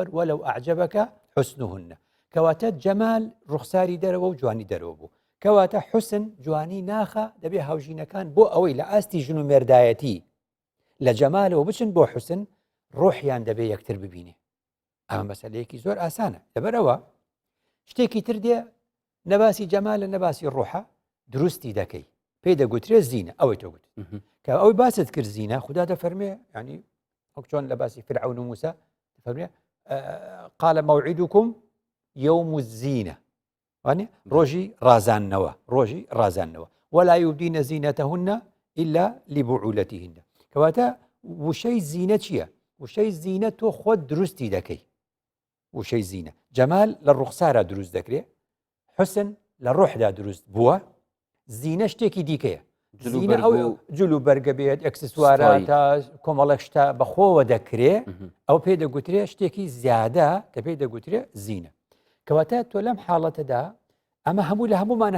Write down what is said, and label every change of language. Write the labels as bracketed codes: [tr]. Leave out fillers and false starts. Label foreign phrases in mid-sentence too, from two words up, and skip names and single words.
[ar] وەلەو ئەعجەبەکە حوسنهن [ckb] کەواتە جەمال ڕوخساری دەرەوە و جوانی دەرەوە بوو کەواتە حوسن جوانی ناخە دەبێ هاوژینەکان بۆ ئەوەی لە ئاستی ژن و مێردایەتی لە جەمالەوە بچن بۆ حوسن ڕۆحیان دەبێ یەکتر ببینێ ئەمە مەسەلەیەکی زۆر ئاسانە لەبەرەوە شتێکی تر دێ نەباسی جەمالە نەباسی ڕۆحە دروستی دەکەی پێی دەگوترێت زینە ئەوەی تۆ گوت کە ئەوەی باست کرد زینە خوددا دەفەرمێ ینی وەک چۆن لە باسی فرعون و موسى دەفەرمێ [ar] قال موعدكم يوم الزينة واني [ckb] ڕۆژی ڕازانەوە [ar] ولا يبدين زينتهن إلا لبعولتهن [ckb] کەواتە وشەی زینە چییە وشەی زینە تۆ خۆت دروستی دەکەی وشەی زینە جەمال لە ڕوخسارە دروست دەکرێت حسن لە ڕۆحدا دروست بووە زینە شتێکی دیکەیە جلو بەرگە بێت ئەکسسوارە تا کۆمەڵک شتا بەخۆوە دەکرێت ئەو پێی دەگوترێت شتێکی زیادە کە پێی دەگوترێت زینە کەواتە تۆ لەم حاڵەتەدا ئەمە هەموو لە هەمومانە